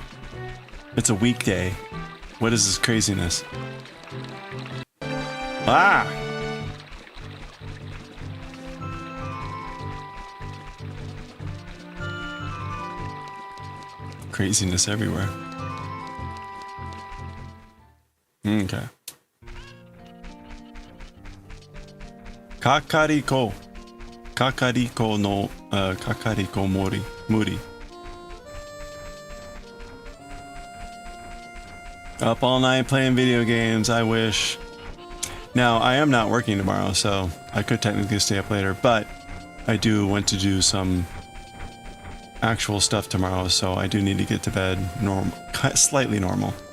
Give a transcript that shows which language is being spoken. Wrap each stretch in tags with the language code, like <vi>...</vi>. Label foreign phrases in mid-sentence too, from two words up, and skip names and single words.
<en>It's a weekday. What is this craziness? Ah! Craziness everywhere. Okay. Kakariko.</en> <ja>Kakariko no Kakariko Muri.</ja> <en>Up all night playing video games, I wish. Now, I am not working tomorrow, so I could technically stay up later, but I do want to do some actual stuff tomorrow, so I do need to get to bed slightly normal.</en>